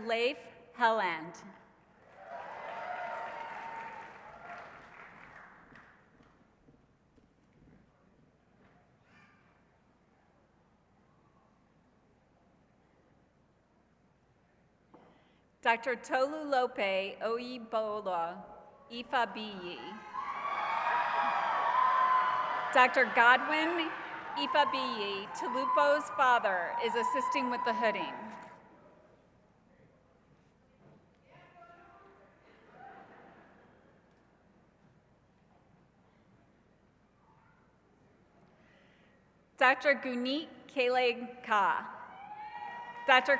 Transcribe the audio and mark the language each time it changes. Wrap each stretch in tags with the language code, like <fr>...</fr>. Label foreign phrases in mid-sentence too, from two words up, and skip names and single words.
<en>Leif Helland. Dr. Tolulope Oyibola Ifabiyi. Dr. Godwin Ifabiyi, Tolupo's father, is assisting with the hooding. Dr. Guneet Kaleg Ka. Dr.</en>